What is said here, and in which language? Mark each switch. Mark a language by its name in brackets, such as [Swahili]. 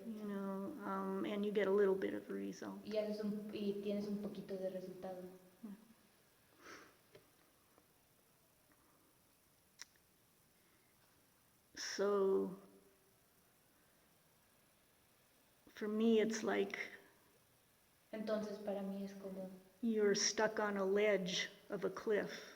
[English] you know, and you get a little bit of a result. [Spanish] y tienes un poquito de resultado. [English] So for me, it's like [Spanish] Entonces para mí es como [English] you're stuck on a ledge of a cliff.